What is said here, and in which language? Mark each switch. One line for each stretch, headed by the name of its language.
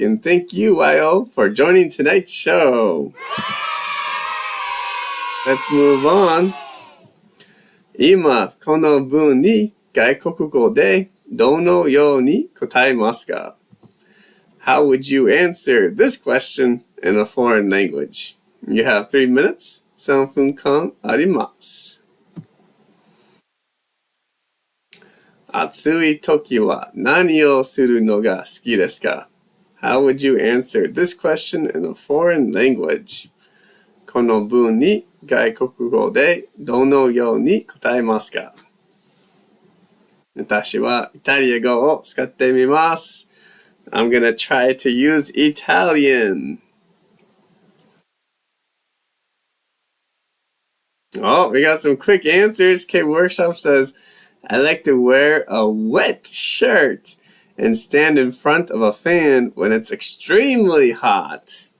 English: And thank you, YO, for joining tonight's show. Let's move on.
Japanese: 今、この文に外国語でどのように答えますか?
English: How would you answer this question in a foreign language? You have 3 minutes.
Japanese: 3分間あります。暑い時は何をするのが好きですか?
English: How would you answer this question in a foreign language?
Japanese: この文に外国語でどのように答えますか? 私はイタリア語を使ってみます。
English: I'm gonna try to use Italian. Oh, we got some quick answers. K Workshop says, I like to wear a wet shirt and stand in front of a fan when it's extremely hot.